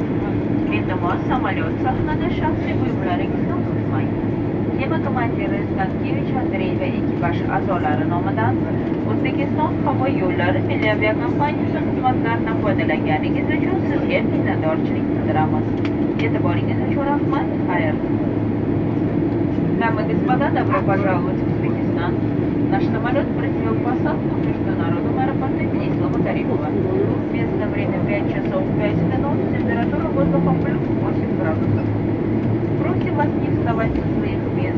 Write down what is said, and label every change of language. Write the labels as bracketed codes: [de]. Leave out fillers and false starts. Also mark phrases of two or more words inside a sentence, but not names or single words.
[uz] Iltimos, samolyot sahnada shaxsiy buyumlaringizni unutmang. Kema komandiri Stankevich Andrey va ekipaj a'zolari nomidan O'zbekiston havo yo'llari milliy aviakompaniyasi xizmatlaridan foydalanganingiz uchun sizga minnatdorchilik bildiramiz. E'tiboringiz uchun rahmat. Xayr. [ru] Дамы и господа, добро пожаловать в Узбекистан. Наш самолет произвел посадку в международном аэропорту имени Ислама Каримова. Местное время 5 часов 5 минут, температура воздуха плюс 8 градусов. Просим вас не вставать со своих мест.